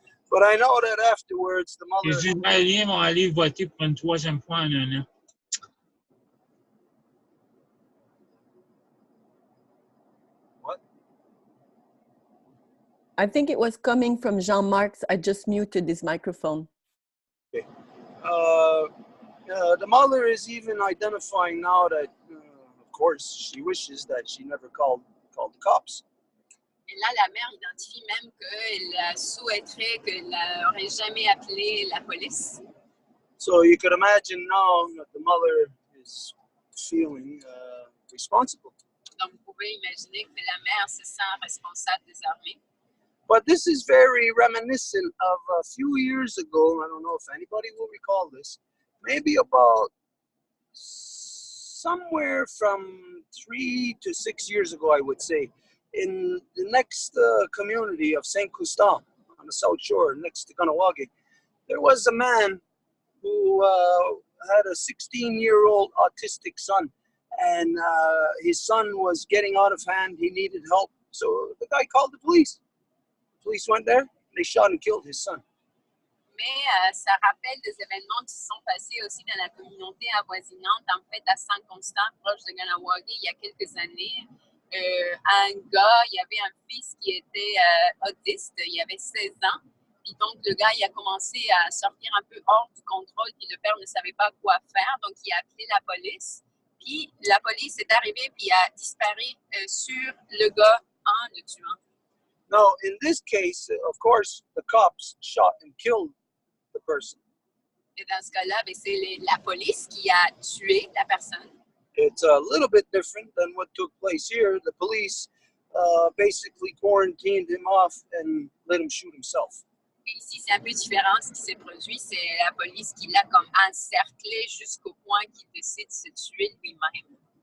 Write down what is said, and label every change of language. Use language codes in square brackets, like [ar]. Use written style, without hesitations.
[en] But I know that afterwards, the mother... [fr] Les Israéliens vont aller voter pour une troisième fois en un an. [en] I think it was coming from Jean-Marc's. I just muted his microphone. Okay. The mother is even identifying now that, of course, she wishes that she never called the cops. [fr] Et là, la mère identifie même qu'elle souhaiterait qu'elle n'aurait jamais appelé la police. [en] So you could imagine now that the mother is feeling responsible. [fr] Donc, vous pouvez imaginer que la mère se sent responsable désormais. [en] But this is very reminiscent of a few years ago. I don't know if anybody will recall this. Maybe about somewhere from 3 to 6 years ago, I would say, in the next community of Saint Coustan on the South Shore, next to Kanawagi, there was a man who had a 16-year-old autistic son, and his son was getting out of hand. He needed help, so the guy called the police. The police went there, they shot and killed his son. [fr] Mais ça rappelle des événements qui se sont passés aussi dans la communauté avoisinante, en fait, à Saint-Constant, proche de Ganawagi, il y a quelques années. Un gars, il y avait un fils qui était autiste, il avait 16 ans. Puis donc, le gars, il a commencé à sortir un peu hors du contrôle, puis le père ne savait pas quoi faire, donc il a appelé la police. Puis la police est arrivée, puis a disparu sur le gars en le tuant. [en] Now, in this case, of course, the cops shot and killed the person. [fr] Et dans ce cas-là, ben, c'est la police qui a tué la personne. [en] It's a little bit different than what took place here. The police basically quarantined him off and let him shoot himself. [fr] Et ici, c'est un peu différent. Ce qui s'est produit, c'est la police qui l'a comme encerclé jusqu'au point qu'il décide de se tuer lui-même.